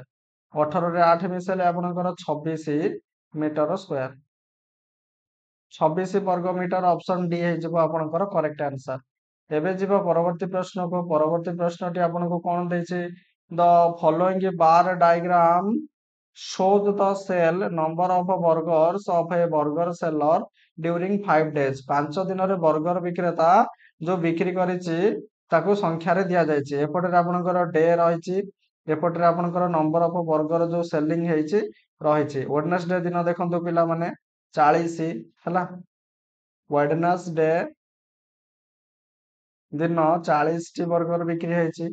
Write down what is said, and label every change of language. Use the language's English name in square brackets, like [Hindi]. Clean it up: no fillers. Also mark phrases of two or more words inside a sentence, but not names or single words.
[Odia] 18ରେ 8 ମିଶେଇଲେ ଆପଣଙ୍କର 26 [English] meter square. [Odia] 26 ବର୍ଗ ମିଟର, [English] option D [Odia] ହେଇଯିବ ଆପଣଙ୍କର [English] correct answer. [Odia] ଏବେ ଯିବା ପରବର୍ତ୍ତୀ ପ୍ରଶ୍ନକୁ। ପରବର୍ତ୍ତୀ ପ୍ରଶ୍ନଟି ଆପଣଙ୍କୁ କଣ ଦେଇଛି, [English] the following bar diagram shows the cell number of burgers of a burger seller during 5 days। [Odia] 5 ଦିନରେ ବର୍ଗର ବିକ୍ରେତା ଯୋଉ ବିକ୍ରି କରିଛି ତାକୁ ସଂଖ୍ୟାରେ ଦିଆଯାଇଛି। ଏପଟରେ ଆପଣଙ୍କର ଡେ ରହିଛି, ଏପଟରେ ଆପଣଙ୍କର [English] number of burger [Odia] ଯୋଉ ସେଲିଂ ହେଇଛି ରହିଛି। ୱେଡନେସଡେ ଦିନ ଦେଖନ୍ତୁ ପିଲାମାନେ 40 ହେଲା। ୱେଡନେସଡେ ଦିନ 40ଟି ବର୍ଗର ବିକ୍ରି ହେଇଛି।